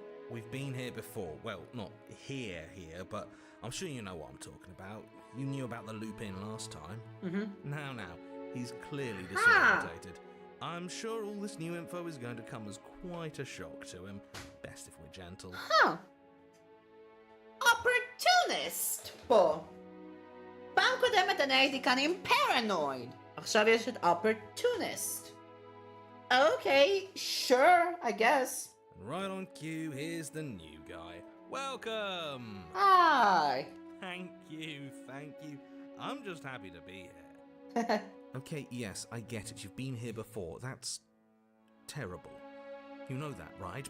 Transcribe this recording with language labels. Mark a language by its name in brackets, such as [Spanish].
[English] We've been here before. Well, not here, but I'm sure you know what I'm talking about. You knew about the loop-in last time. Now, he's clearly disorientated. I'm sure all this new info is going to come as quite a shock to him. Best if we're gentle. Huh. [Hebrew] Opportunist פה. פעם קודמת אני הייתי כאן עם paranoid. עכשיו יש את opportunist. [English] Okay, sure, I guess. And right on cue, here's the new guy. Welcome! Hi. Thank you. I'm just happy to be here. Okay, yes, I get it. You've been here before. That's terrible. You know that, right?